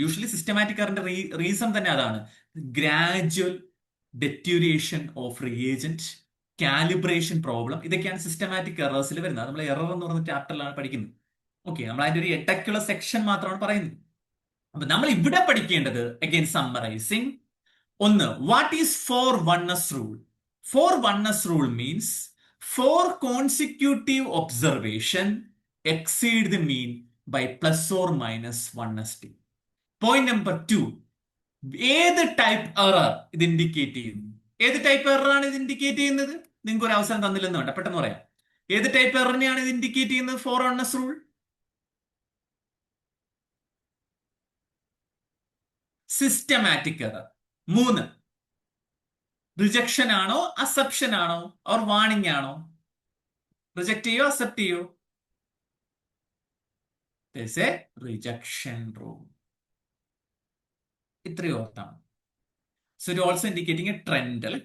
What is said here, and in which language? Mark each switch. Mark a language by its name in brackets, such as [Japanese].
[Malayalam] Usually systematic എററിന്റെ reason തന്നെ അതാണ്. Gradual ഡെറ്റ്യൂരിയേഷൻ of reagent, calibration problem, ഇതൊക്കെയാണ് സിസ്റ്റമാറ്റിക് എറേഴ്സിൽ വരുന്നത്. നമ്മൾ എറർ എന്ന് പറഞ്ഞ ചാപ്റ്ററിലാണ് പഠിക്കുന്നത്. ഓക്കെ, നമ്മൾ അതിന്റെ ഒരു എട്ടക്കുള്ള സെക്ഷൻ മാത്രമാണ് പറയുന്നത്. അപ്പൊ നമ്മൾ ഇവിടെ പഠിക്കേണ്ടത് അഗൈൻ സമ്മറൈസിങ്. [English] ഒന്ന്, what is four ones rule? Four ones rule means 4 consecutive observation exceed the mean by plus or minus 1st. Point number 2, [Malayalam] ഏത് ടൈപ്പ് എറർ ഇത് ഇൻഡിക്കേറ്റ് ചെയ്യുന്നു? ഏത് ടൈപ്പ് എറർ ആണ് ഇത് ഇൻഡിക്കേറ്റ് ചെയ്യുന്നത്? നിങ്ങൾക്ക് ഒരു അവസരം തന്നില്ലെന്ന് വേണ്ട, പെട്ടെന്ന് പറയാം. ഏത് ടൈപ്പ് എററിനെയാണ് ഇത് ഇൻഡിക്കേറ്റ് ചെയ്യുന്നത്? Four oneness rule systematic error. 3, rejection ആണോ അസെപ്ഷൻ ആണോ ഓർ വാണിംഗ് ആണോ? റിജക്ട് ചെയ്യോ അക്സെപ്റ്റ് ചെയ്യോ? [English] There's a rejection rule. [Malayalam] ഇത്രയും ഓർത്താണ്. [English] So it also indicating a trend.